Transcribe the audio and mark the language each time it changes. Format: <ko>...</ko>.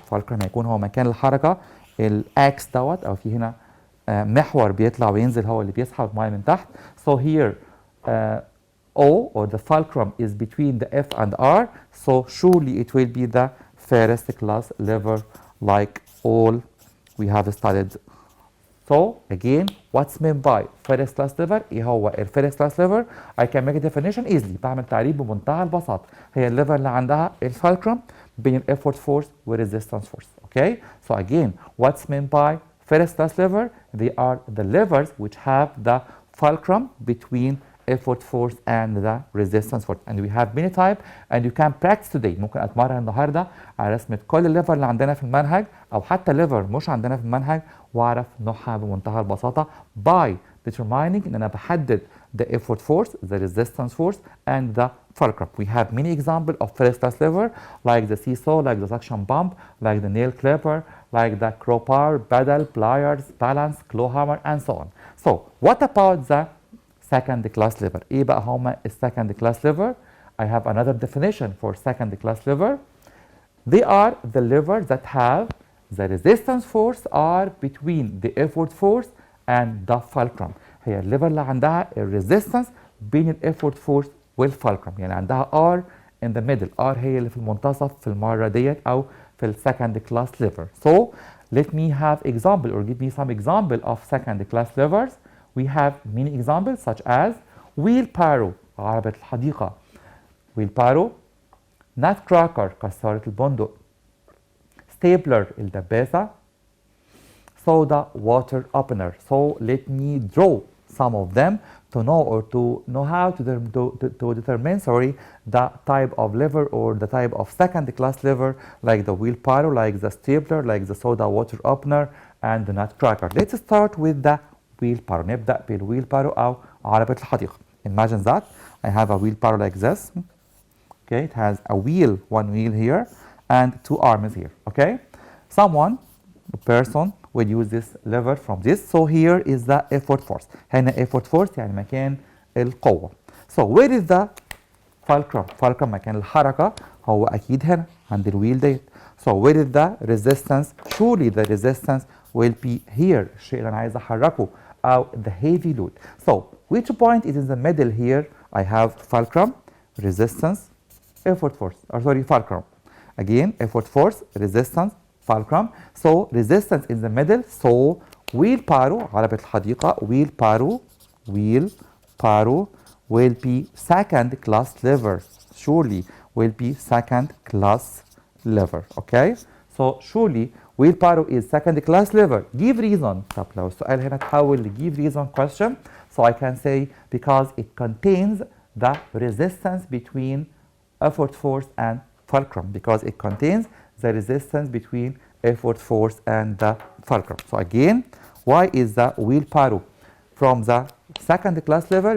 <ar>fulcrum هيكون هو مكان الحركة، الاكس دوت او في هنا محور بيطلع وينزل هو اللي بيسحب الميه من تحت.</ar> <en>So here O or the fulcrum is between the F and R, so surely it will be the first class lever like all we have studied. So again, what's meant by first class lever؟</en> <ar>ايه هو الفيرست كلاس lever؟</ar> <en>I can make a definition easily.</en> <ar>بعمل تعريف بمنتهى البساطة. هي الليفر اللي عندها الفالكرم بين effort force و resistance force.</ar> <en>Okay? So again, what's meant by first class lever? They are the levers which have the fulcrum between effort force and the resistance force, and we have many type and you can practice today.</en> <ar>ممكن اتمرن النهارده على رسمه كل الليفر اللي عندنا في المنهج او حتى ليفر مش عندنا في المنهج واعرف نوعها بمنتهى البساطه</ar> <en>by determining</en> <ar>ان انا بحدد</ar> <en>the effort force, the resistance force and the fulcrum. We have many examples of first class lever like the seesaw, like the suction pump, like the nail clipper, like the crowbar, pedal, pliers, balance, claw hammer and so on. So what about the second class lever?</en> <ar>ايه بقى هما</ar> <en>second class lever? I have another definition for second class lever. They are the levers that have the resistance force are between the effort force and the fulcrum.</en> <ar>هي الليفر اللي عندها الريزيستنس بين الeffort force والفالكرم، يعني عندها</ar> <en>R in the middle.</en> <ar>R هي اللي في المنتصف في المرة ديت أو في second class lever.</ar> <en>So let me have example or give me some example of second class levers. We have many examples such as wheelbarrow</en> <ar>عربة الحديقة،</ar> <en>wheelbarrow، nutcracker</en> <ar>كسارة البندق،</ar> <en>stapler الدباسة، soda water opener. So let me draw some of them to know or to know how to determine the type of lever or the type of second class lever like the wheelbarrow, like the stapler, like the soda water opener and the nutcracker. Let's start with the wheelbarrow.</en> <ar>نبدأ بالwheelbarrow أو عربة الحديقة.</ar> <en>Imagine that I have a wheelbarrow like this. Okay, it has a wheel, one wheel here and two arms here. Okay, someone, a person will use this lever from this. So here is the effort force.</en> <ar>هنا effort force يعني مكان القوة.</ar> <en>So where is the fulcrum?</en> <ar>fulcrum مكان الحركة هو أكيد هنا عند الويل ديت.</ar> <en>So where is the resistance? Surely the resistance will be here.</en> <ar>الشيء اللي أنا عايز أحركه أو</ar> <en>the heavy load. So which point is in the middle here? I have fulcrum, resistance, effort force. Or sorry, fulcrum. Again, effort force, resistance, fulcrum. So resistance in the middle. So wheelbarrow</en> <ar>عربة الحديقة</ar> <en>wheelbarrow will be second class lever. Surely will be second class lever. Okay. So surely wheelbarrow is second class lever. Give reason.</en> <ar>طب لو السؤال هنا تحول ل</ar> <en>give reason question. So I can say because it contains the resistance between effort force and fulcrum. Because it contains the resistance between effort force and the fulcrum. So again, why is the wheelbarrow from the second class lever?</en>